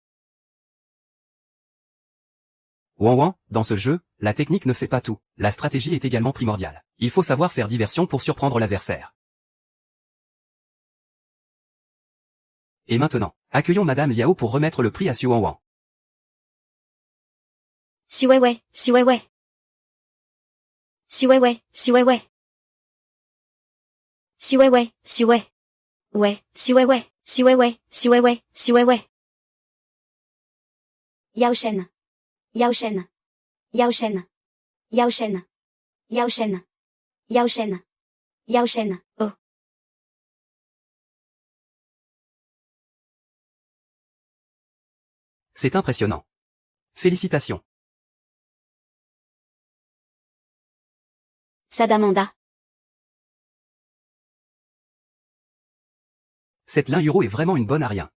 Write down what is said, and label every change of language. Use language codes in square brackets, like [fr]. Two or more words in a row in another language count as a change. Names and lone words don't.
[fr] Wanwan, dans ce jeu, la technique ne fait pas tout. La stratégie est également primordiale. Il faut savoir faire diversion pour surprendre l'adversaire. Et maintenant, accueillons Madame Liao pour remettre le prix à Xu Wanwan. Xu Weiwei, Xu Weiwei. Xu Weiwei, Xu Weiwei. Xu Weiwei, Xu Wei. Ouais, Xu Weiwei, Xu Weiwei, Xu Weiwei, Xu Weiwei. Yao Shen. Yao Shen. Yao Shen. Yao Shen. Yao Shen. Yao Shen. Yao Shen. Oh. C'est impressionnant. Félicitations. Sadamanda. Cette Lin Yuro est vraiment une bonne à rien.